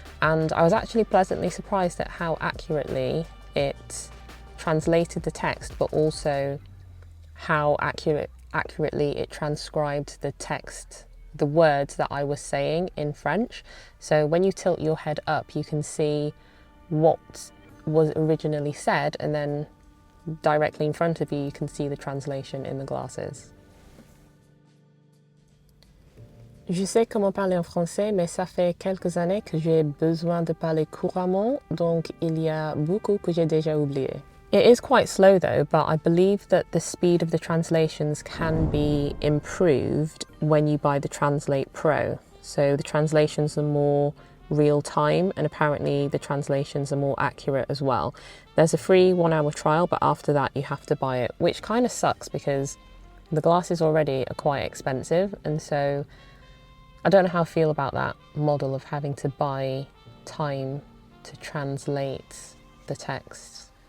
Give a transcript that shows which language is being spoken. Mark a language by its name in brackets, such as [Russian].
[English] And I was actually pleasantly surprised at how accurately it translated the text, but also how accurately it transcribed the text, the words that I was saying in French. So when you tilt your head up, you can see what was originally said, and then directly in front of you, you can see the translation in the glasses. [French] Je sais comment parler en français, mais ça fait quelques années que j'ai besoin de parler couramment, donc il y a beaucoup que j'ai déjà oublié. [English] It is quite slow though, but I believe that the speed of the translations can be improved when you buy the Translate Pro. So the translations are more real time, and apparently the translations are more accurate as well. There's a free 1 hour trial, but after that you have to buy it, which kind of sucks because the glasses already are quite expensive, and so I don't know how I feel about that model of having to buy time to translate the text.